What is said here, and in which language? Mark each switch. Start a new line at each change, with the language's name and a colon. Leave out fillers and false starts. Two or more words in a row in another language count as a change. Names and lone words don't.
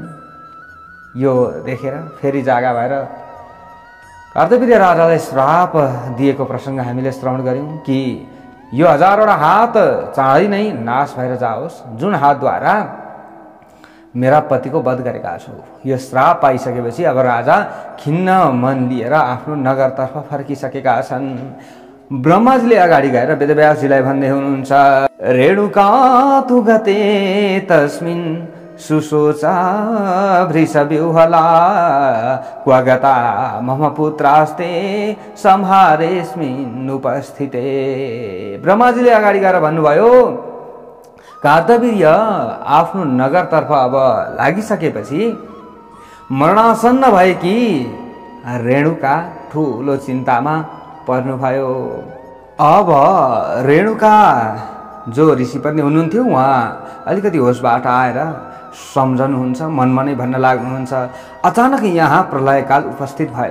Nepali: यो देखेर फेरि जागा भएर कार्तवीर्य राजालाई श्राप दिएको प्रसङ्ग हामीले श्रवण गऱ्यौँ कि यो 1000वटा हात चाँडै नै नाश भएर जाओस्, जुन हातद्वारा मेरा पतिको वध गरेका छौ। यो श्राप पाइसकेपछि अब राजा खिन्न मन लिएर आफ्नो नगरतर्फ फर्किसकेका छन्। ब्रह्माजीले अगाडि गएर वेदव्यासजीलाई भन्दै हुनुहुन्छ,
Sanskrit: रेणुका तु गते तस्मिन् सुशोचा वृषव्यूहला क्व गता मम पुत्रास्ते संहारेस्मिन् उपस्थिते।
Nepali: ब्रह्माजीले अगाडि गएर भन्नुभयो, कार्तवीर्य आफ्नो नगरतर्फ अब लागिसकेपछि मरणासन्न भएकी रेणुका ठुलो चिन्तामा पर्नुभयो। अब रेणुका जो ऋषि पनि हुनुहुन्थ्यो, उहाँ अलिकति होसबाट आएर सम्झनुहुन्छ, मनमा नै भन्न लाग्नुहुन्छ, अचानक यहाँ प्रलयकाल उपस्थित भयो।